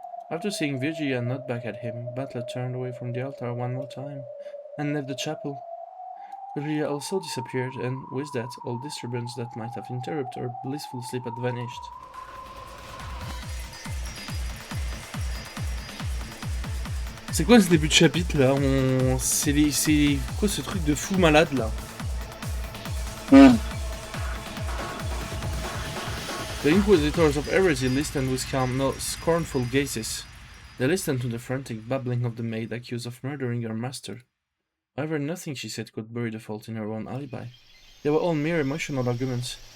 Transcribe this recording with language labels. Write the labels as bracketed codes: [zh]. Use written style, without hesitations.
[en] After seeing Virginia nod back at him, Butler turned away from the altar one more time and left the chapel. Virginia also disappeared, and with that, all disturbance that might have interrupted her blissful sleep had vanished. [fr] C'est quoi ce début de chapitre là? C'est quoi ce truc de fou malade là? [en] The inquisitors of heresy listened with calm, no scornful gazes. They listened to the frantic babbling of the maid accused of murdering her master. However, nothing she said could bury the fault in her own alibi. They were all mere emotional arguments.